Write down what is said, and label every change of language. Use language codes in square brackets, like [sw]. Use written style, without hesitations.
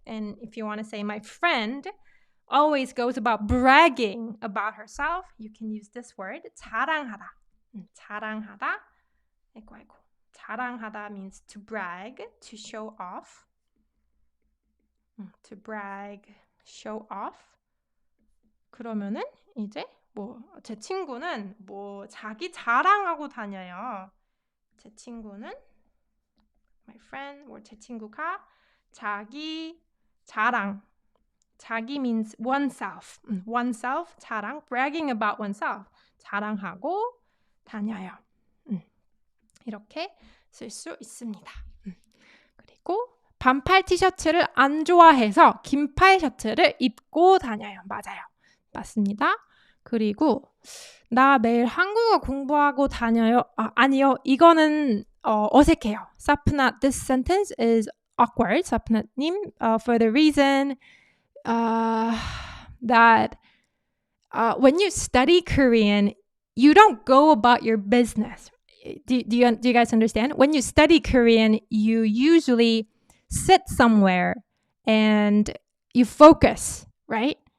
[en] And if you want to say my friend always goes about bragging about herself, you can use this word, 자랑하다. [ko] 자랑하다. [en] 자랑하다 means to brag, to show off. To brag, show off. [ko] 그러면은 이제 제 친구는 자기 자랑하고 다녀요. 제 친구는 [en] my friend [ko] 제 친구가 자기 자랑. [en] 자기 means oneself. oneself 자랑, bragging about oneself. [ko] 자랑하고 다녀요. 이렇게 쓸 수 있습니다. 그리고 반팔 티셔츠를 안 좋아해서 긴팔 셔츠를 입고 다녀요. 맞아요. 맞습니다. 그리고 나 매일 한국어 공부하고 다녀요. 아니요. 이거는 어색해요. [en] 사프나, this sentence is awkward. 사프나님, for the reason that when you study Korean, you don't go about your business. Do you guys understand? When you study Korean, you usually sit somewhere and you focus, right?